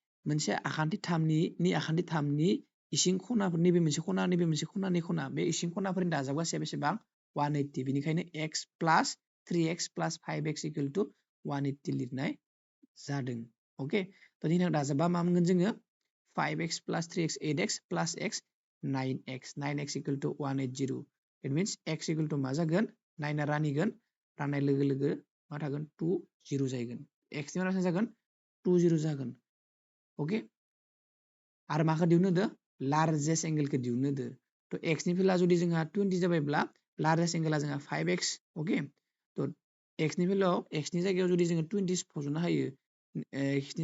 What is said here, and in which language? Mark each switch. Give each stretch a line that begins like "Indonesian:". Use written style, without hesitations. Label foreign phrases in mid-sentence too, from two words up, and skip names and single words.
Bodo: मोनसे आखान्थि थामनि इसिं खनाफोर नैबे मोनसे खना नैबे मोनसे खनानि खना बे इसिं खनाफोरनि दाजाब गासैया बेसेबां 180 बेनिखायनो
English: x plus 3x plus 5x equal to 180
Bodo: लिरनाय जादों ओके त दिनाव दाजाबा मा मोनगोन जोङो
English: 5x plus 3x 8x plus x 9x equal to 180 it means x equal to
Bodo: मा जागोन 9 आ रानिगोन राननाय लोगो लोगो मा थागोन 2 0 जागोन x नि मा जागोन 2 0 जागोन ओके आरो माखौ दिहुननो होदो
English: largest angle
Bodo: दिहुननो होदो तो x नि भेलुआ जुदि जोंहा 20 जाबायब्ला
English: largest angle
Bodo: जोंहा 5x ओके तो x नि भेलुआव x नि जायगायाव जुदि जोङो 20 फज'नो हायो x नि